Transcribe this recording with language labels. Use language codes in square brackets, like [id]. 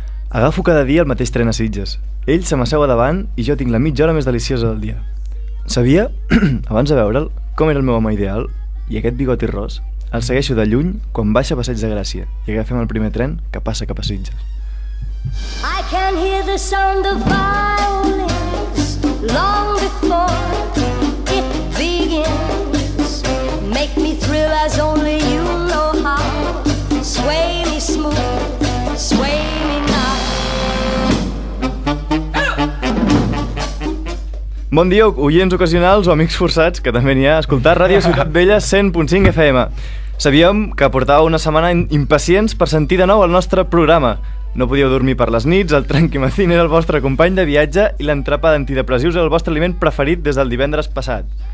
[ca] Agafo cada dia el mateix tren a Sitges. Ell se m'asseu a davant i jo tinc la mitja hora més deliciosa del dia. Sabia, abans de veure'l, com era el meu home ideal i aquest bigoti ros. El segueixo de lluny quan baixa a Passeig de Gràcia i agafem el primer tren que passa cap a Sitges. [en] I can hear the sound of violins long before it begins. Make me thrill as only you know how. Sway me smooth, sway me now. [ca] Bon dia, oients ocasionals o amics forçats, que també n'hi ha, a escoltar Ràdio Ciutat Vella 100.5 FM. Sabíem que portàveu una setmana impacients per sentir de nou el nostre programa. No podíeu dormir per les nits, el Tranquimacín era el vostre company de viatge i l'entrapa d'antidepressius era el vostre aliment preferit des del divendres passat.